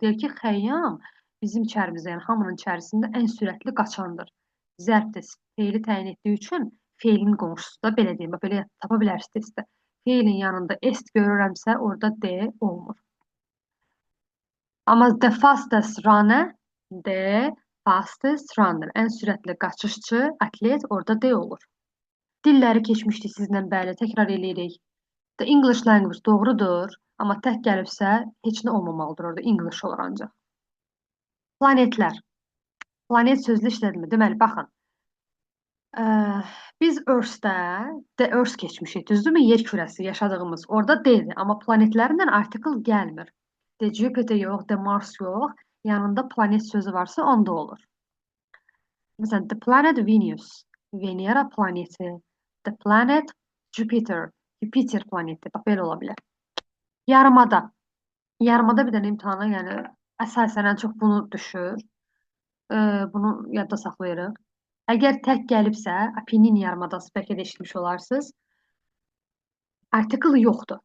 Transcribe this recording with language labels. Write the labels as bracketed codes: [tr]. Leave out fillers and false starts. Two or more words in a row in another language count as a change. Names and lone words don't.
[az] Deyir ki, Xəyyam bizim içərimizdə, yəni hamının içərisində ən sürətli qaçandır. Zərfdir, feili təyin etdiyi üçün feilin qonşusu da belə deyim, belə tapa bilərsiniz də. Feilin yanında est görürəmsə, orada D olmur. [en] Amma the fastest runner, the fastest runner, [az] ən sürətli qaçışçı, atlet, orada D olur. Dilləri keçmişdik sizlə, bəli, təkrar eləyirik. [en] The English language [az] doğrudur, amma tək gəlibsə, heç nə olmamalıdır orada, English olur ancaq. Planetlər. Planet sözlü işlədilmir. Deməli, baxın. Biz Earth-də, [en] the Earth [az] keçmişik, düzdürmü? Yer kürəsi yaşadığımız, orada D-dir, amma planetlərindən article gəlmir. [en] The Jupiter [az] yox, [en] the Mars [az] yox, yanında planet sözü varsa onda olur. Məsələn, [en] the planet Venus, [az] Venera planeti, [en] the planet Jupiter, [az] Jupiter planeti, bax belə ola bilər. Yarımada. Yarımada bir dənə imtahana, yəni əsasən ən çox bunu düşür. Bunu yadda saxlayırıq. Əgər tək gəlibsə, Apennin yarımadası bəlkə də eşitmiş olarsınız. Article yoxdur.